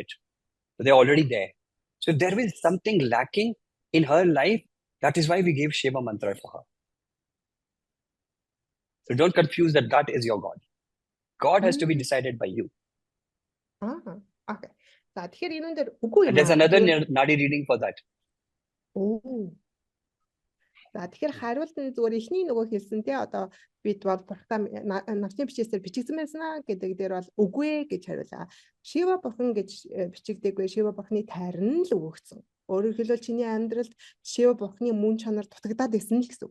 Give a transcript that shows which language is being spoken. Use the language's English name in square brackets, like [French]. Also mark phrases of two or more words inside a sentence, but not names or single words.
[English] So they're already there. So if there is something lacking in her life, that is why we gave Shiva mantra for her. So don't confuse that is your God. God has to be decided by you. Okay. And there's another Nadi reading for that. Oh. [Mongolian] Тэгэхээр хариулт нь зүгээр эхний нөгөө хэлсэн тий одоо бид бол бурхтаа навчны бичээсээр бичигдсэн байснаа гэдэг дээр бол үгүй гэж хариулаа. Шива бурхан гэж бичигдээгүй, Шива бурханы тайрн л өгөгдсөн. Өөрөөр хэлбэл чиний амьдралд Шива бурханы мөн чанар дутагдаад байсан л гэсэн үг.